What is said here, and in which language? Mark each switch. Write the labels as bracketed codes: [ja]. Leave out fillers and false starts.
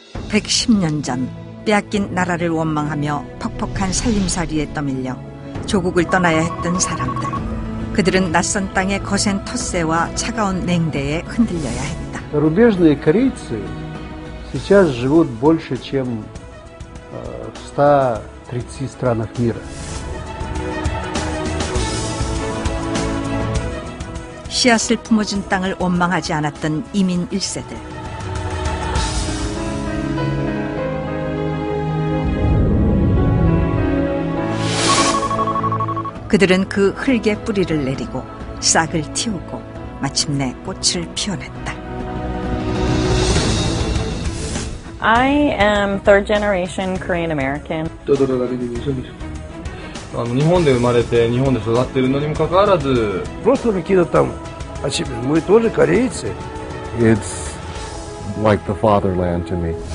[ko] 110년 전 빼앗긴 나라를 원망하며 퍽퍽한 살림살이에 떠밀려 조국을 떠나야 했던 사람들. 그들은 낯선 땅의 거센 텃세와 차가운 냉대에 흔들려야 했다. [ru] Зарубежные корейцы сейчас живут больше, чем в 130 странах мира. [ko] 씨앗을 품어준 땅을 원망하지 않았던 이민 1세들. 그들은 그 흙에 뿌리를 내리고 싹을 틔우고 마침내 꽃을 피워냈다. [en] I am third generation Korean American. [ja] 日本で生まれて日本で育っているのにもかかわらず [ru] Просто какие-то там мы тоже корейцы. [en] It's like the fatherland to me.